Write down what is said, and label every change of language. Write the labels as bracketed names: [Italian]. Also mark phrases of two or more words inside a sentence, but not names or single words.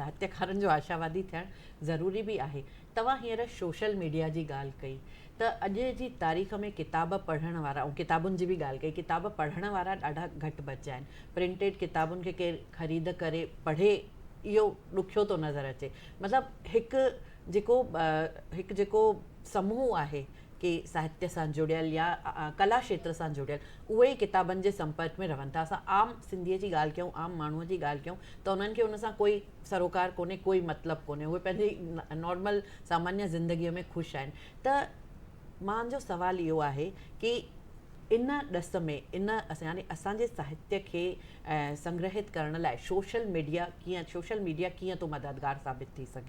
[Sindhi] साहित्यकारनि जो आशावादी थियणु ज़रूरी बि आहे। तव्हां हींअर सोशल मीडिया जी ॻाल्हि कई, त अॼु जी तारीख़ में किताब पढ़ण वारा ऐं किताबुनि जी बि ॻाल्हि कई, किताब पढ़ण वारा ॾाढा घटि बचिया आहिनि। प्रिंटेड किताबुनि खे केरु ख़रीद करे पढ़े, इहो ॾुखियो थो नज़र अचे। मतिलबु हिकु जेको समूह आहे कि साहित्य सां जुड़ियल या कला क्षेत्र सां जुड़ियल, उहे ई किताबनि जे संपर्क में रहनि था। असां आम सिंधीअ जी ॻाल्हि कयूं, आम माण्हूअ जी ॻाल्हि कयूं, त उन्हनि खे उन सां कोई सरोकार कोन्हे, कोई मतिलबु कोन्हे। उहे पंहिंजी नॉर्मल सामान्य ज़िंदगीअ में ख़ुशि आहिनि। त मुंहिंजो सवाल इहो आहे कि इन ॾस में इन यानी असांजे साहित्य खे संग्रहित करण लाइ सोशल मीडिया कीअं तो मददगार साबित थी सघे?